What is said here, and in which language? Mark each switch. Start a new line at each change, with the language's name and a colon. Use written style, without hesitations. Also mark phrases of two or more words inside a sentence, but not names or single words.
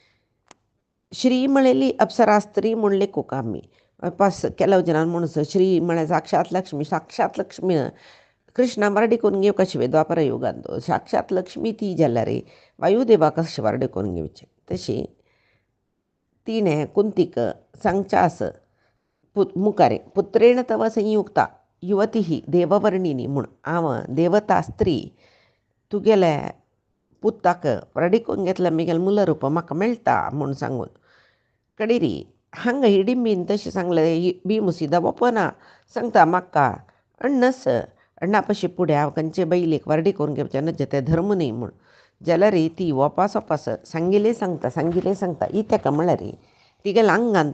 Konkani: श्री म्हणलेली अप्सरा स्त्री म्हूण लेखूक आमी वापस केलो जनान म्हणून श्री म्हळ्यार साक्षात लक्ष्मी कृष्णा वार्डेकून घेवं कशें द्वापर युगांत साक्षात लक्ष्मी ती जाल्यार वायुदेवा कशें वार्डेकून घेवचें तशी तिणें कुंतीक सांगचास मुखारे
Sanskrit: पुत्रेण तव संयुक्ता युवती ही देववर्णिनी
Konkani: म्हूण हांव देवता स्त्री तुगेले पुताक वार्डेकून घेतल्या मेगेल मुलरूप म्हाका मेळटा म्हूण सांगून कडेरी हांगा हिडिंबीन तशें सांगलें भिमुसीदा वपना सांगता म्हाका अण्णस अण्णापाशी फुडें हांव खंयचे बैलेक वार्डेकून घेवचें नजे तें धर्म न्ही म्हूण जाल्यार ती वपास सांगिल्लें सांगता ही ताका म्हळ्यार तिगेल्या आंगांत